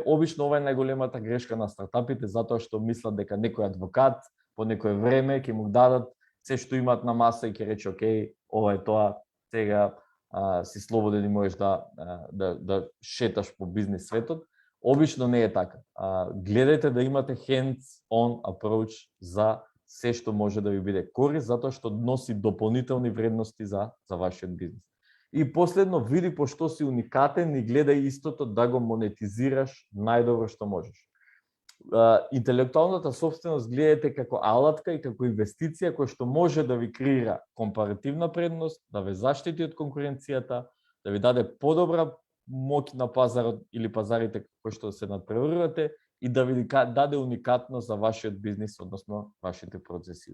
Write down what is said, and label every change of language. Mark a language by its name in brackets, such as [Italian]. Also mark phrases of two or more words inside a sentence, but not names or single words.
[Macedonian] Обично ова е најголемата грешка на стартапите, затоа што мислат дека некој адвокат по некое време ќе му дадат се што имаат на маса и ќе рече окей, ова е тоа, сега си слободен и можеш да шеташ по бизнес светот. Обично не е така. Гледајте да имате [English] hands-on approach [Macedonian] за се што може да ви биде корист, затоа што носи дополнителни вредности за вашиот бизнес. И последно, види по што си уникатен и гледај истото да го монетизираш најдобро што можеш. Интелектуалната собственост гледајте како алатка и како инвестиција која што може да ви креира компаративна предност, да ве заштити од конкуренцијата, да ви даде подобра моќ на пазарот или пазарите кои што се надпреварувате и да ви даде уникатност за вашиот бизнис, односно вашите процеси.